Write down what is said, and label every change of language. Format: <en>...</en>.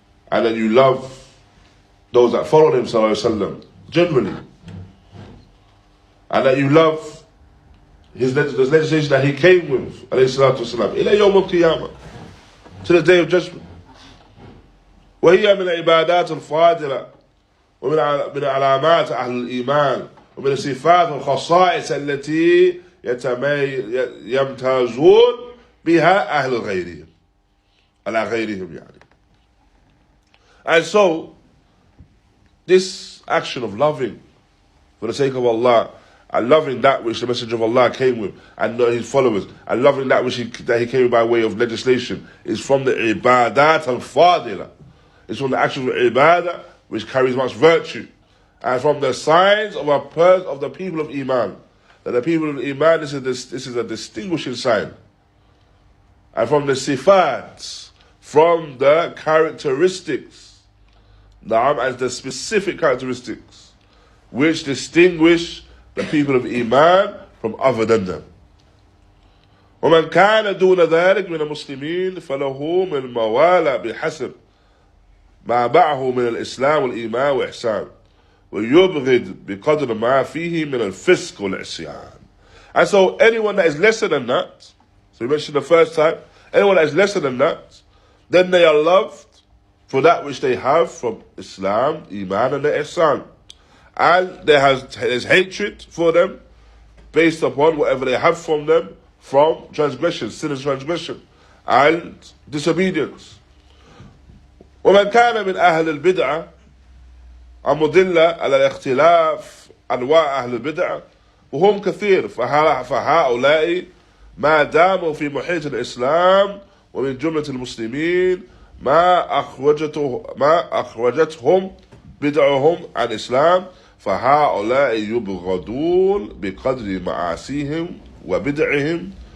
<en>and that you love those that follow him sallallahu alaihi wasallam generally, and that you love his legislation that he came with, alayhi salatu wasalam,</en> <ar>ila yawm al-qiyamah,</ar> <en>to the day of judgment.</en> <ar>وهي من العبادات الفاضلة ومن علامات أهل الإيمان ومن الصفات والخصائص التي يمتازون بها أهل غيرهم على غيرهم يعني.</ar> <en>And so this action of loving for the sake of Allah, and loving that which the Messenger of Allah came with, and his followers, and loving that which he came with by way of legislation, is from the</en> <ar>ibadat al-fadila.</ar> <en>It's from the actions of ibadah which carries much virtue, and from the signs of the people of Iman. That the people of Iman, this is a distinguishing sign. And from the sifat, from the characteristics, as the specific characteristics which distinguish the people of Iman from other than them.</en> <ar>ومن كان دون ذلك من المسلمين فله من الموالى بحسب ما معه من الإسلام والإيمان وإحسان ويبغض بقدر ما فيه من الفسق والعصيان.</ar> <en>And so anyone that is lesser than that, so we mentioned the first time, anyone that is lesser than that, then they are loved for that which they have from Islam, Iman and the Ihsan. And there's hatred for them based upon whatever they have from them from transgression, sin and transgression, and disobedience.</en> <ar>ومن كان من أهل البدعة المضلة على الاختلاف أنواع أهل البدعة وهم كثير فهؤلاء ما داموا في محيط الإسلام ومن جملة المسلمين ما أخرجتهم بدعهم عن الإسلام فهؤلاء يبغضون بقدر معاصيهم وبدعهم</ar>